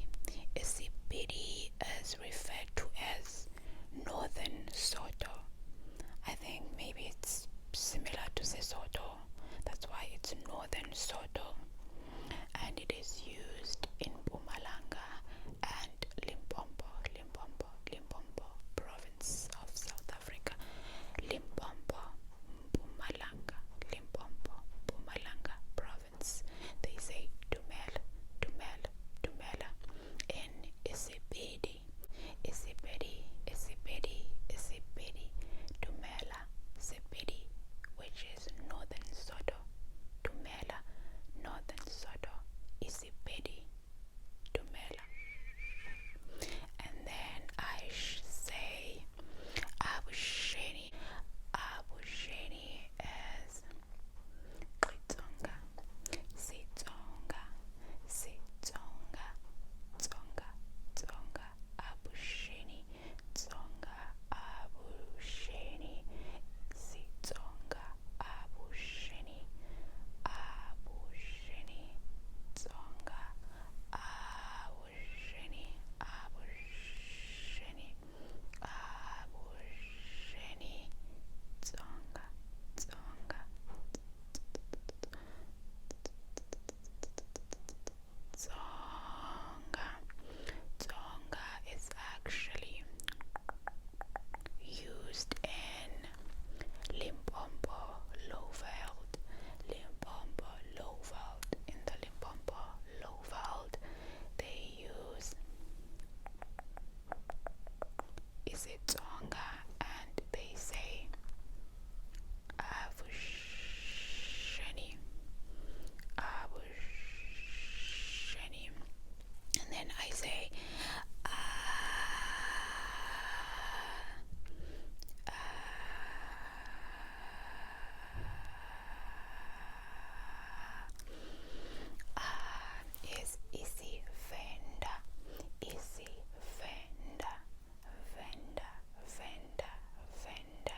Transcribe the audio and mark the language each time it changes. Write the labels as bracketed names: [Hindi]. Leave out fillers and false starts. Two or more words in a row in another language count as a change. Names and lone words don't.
[English] Isipedi is referred to as Northern Soto. I think maybe it's similar to Sesotho. That's why it's Northern Soto. And it is used in Mpumalanga and Limpopo province of South Africa. Limpopo, Mpumalanga, Limpopo, Mpumalanga province. They say [Northern Sotho] Dumela, Dumela, Dumela. [English] In Isipedi, Isipedi, Isipedi, Isipedi, Dumela, Sepedi, which is Northern Soto. Dumela, Northern Soto, Isipedi, Dumela. And then I say Abusheni. Abusheni is Tsonga, Tsonga, Tsonga, Tsonga, Tsonga, Abusheni, Tsonga, Abusheni, Tsonga, [Tsonga] Abusheni, Abusheni, [English] Tsonga, [Tsonga] Abusheni, Abusheni, [English] Abusheni, Tsonga, Tsonga, Tsonga. Tsonga is actually used in Limpopo, Lowveld. Limpopo, Lowveld. In the Limpopo, Lowveld, they use Tsonga, and they say [Tsonga] Abusheni, Abusheni, [English] and then I say is Isi Venda, Isi Venda, Venda, Venda, Venda.